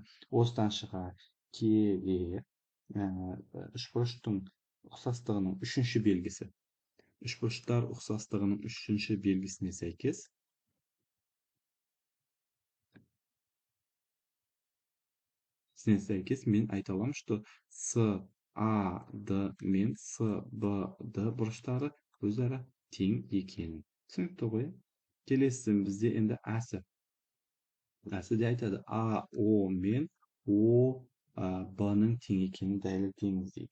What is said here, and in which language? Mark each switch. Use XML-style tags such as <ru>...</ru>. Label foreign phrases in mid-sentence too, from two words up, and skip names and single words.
<kk>Осыдан шыға келе үш бұрыштың ұқсастығының үшінші белгісі. Үшбұрыштар ұқсастығының үшінші белгісіне сәйкес мен айта аламын,</kk> <ru>что с а д</ru> <kk>мен с б д бұрыштары өзара тең екенін. Түсінікті ғой? Келесі бізде енді әсі. Әсі де айтады, а о мен о б-ның тең екенін дәлелдеңіз дейді.</kk>